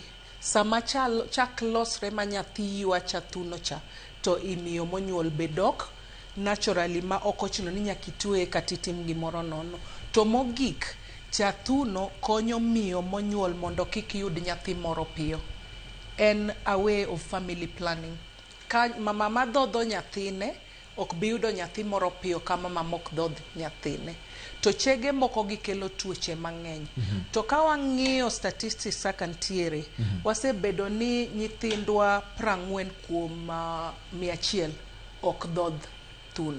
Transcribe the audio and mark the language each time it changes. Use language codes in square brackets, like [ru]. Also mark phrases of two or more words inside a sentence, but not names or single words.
[luo] Sama chak losre ma nyathi ywa chathuno cha, to imiyo monyuol be dok naturally ma ok ochuno ni nyaka itweye kata itim gimoro nono. To mogik, chathuno konyo miyo monyuol mondo kik yud nyathi moro piyo. En [en] a way of family planning. [luo] Ka mama madhodho nyathine ok bi yudo nyathi moro piyo ka mama mok dhodh nyathine. To chege moko gikelo tuoche mang'eny. To ka wang'iyo statistics kaka ntiere, wasebedo ni nyithindwa 40 kuom 100 ok dhodh thuno.